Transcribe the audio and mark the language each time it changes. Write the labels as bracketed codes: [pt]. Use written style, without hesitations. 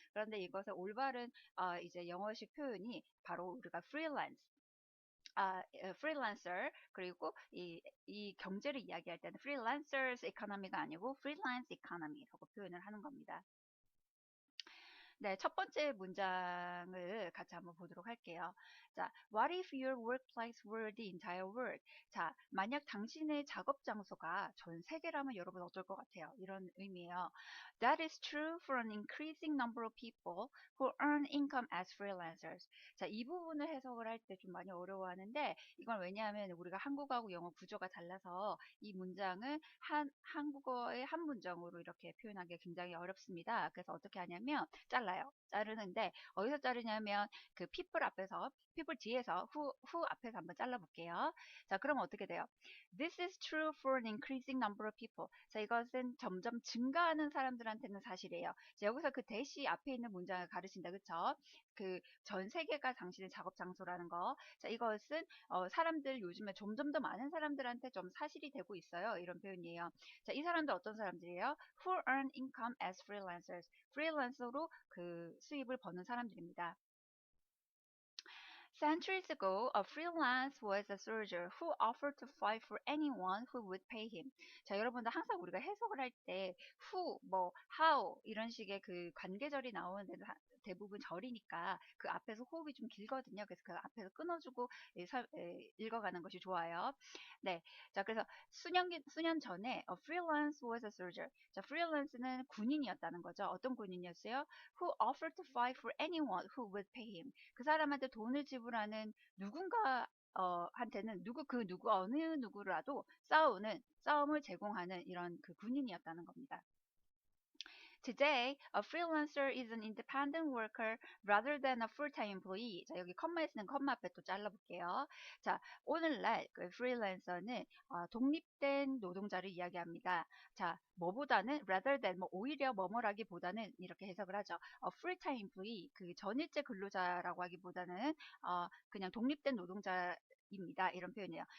[ko] 그런데 이것의 올바른 이제 영어식 표현이 바로 우리가 freelance freelancer 그리고 이 경제를 이야기할 때는 freelancers economy가 아니고 freelance economy라고 표현을 하는 겁니다. 네, 첫 번째 문장을 같이 한번 보도록 할게요. [en] 자, what if your workplace were the entire world? [ko] 자, 만약 당신의 작업 장소가 전 세계라면 여러분 어떨 것 같아요? 이런 의미예요. [en] That is true for an increasing number of people who earn income as freelancers. [ko] 자, 이 부분을 해석을 할 때 좀 많이 어려워하는데 이건 왜냐하면 우리가 한국어하고 영어 구조가 달라서 이 문장을 한국어의 한 문장으로 이렇게 표현하기 굉장히 어렵습니다. 그래서 어떻게 하냐면 잘라요. 자르는데 어디서 자르냐면 그 people 앞에서 people 뒤에서 who 앞에서 한번 잘라볼게요. 자, 그럼 어떻게 돼요? [en] This is true for an increasing number of people. [ko] 자, 이것은 점점 증가하는 사람들한테는 사실이에요. 자, 여기서 그 대시 앞에 있는 문장을 가르친다. 그쵸? 그 전 세계가 당신의 작업 장소라는 거. 자, 이것은 사람들 요즘에 점점 더 많은 사람들한테 좀 사실이 되고 있어요. 이런 표현이에요. 자, 이 사람들 어떤 사람들이에요? [en] Who earn income as freelancers. [ko] 프리랜서로 그 수입을 버는 사람들입니다. [en] Centuries ago, a freelance was a soldier who offered to fight for anyone who would pay him. [ko] 자, 여러분들 항상 우리가 해석을 할 때 who, 뭐 how 이런 식의 그 관계절이 나오는데 대부분 절이니까 그 앞에서 호흡이 좀 길거든요. 그래서 그 앞에서 끊어주고 읽어가는 것이 좋아요. 네, 자 그래서 수년 전에 [en] a freelance was a soldier. [ko] 자, freelance는 군인이었다는 거죠. 어떤 군인이었어요? [en] Who offered to fight for anyone who would pay him. [ko] 그 사람한테 돈을 지불하는 누군가 한테는 누구 어느 누구라도 싸움을 제공하는 이런 그 군인이었다는 겁니다. [en] Today, a freelancer is an independent worker rather than a full-time employee. [ko] 자, 여기 컴마에 쓰는 컴마 앞에 또 잘라볼게요. 자, 오늘날 그 프리랜서는 독립된 노동자를 이야기합니다. 자, 뭐보다는 rather than 뭐 오히려 뭐뭐라기보다는 이렇게 해석을 하죠. [en] A full-time employee [ko] 그 전일제 근로자라고 하기보다는 그냥 독립된 노동자 입니다. 이런 표현이에요.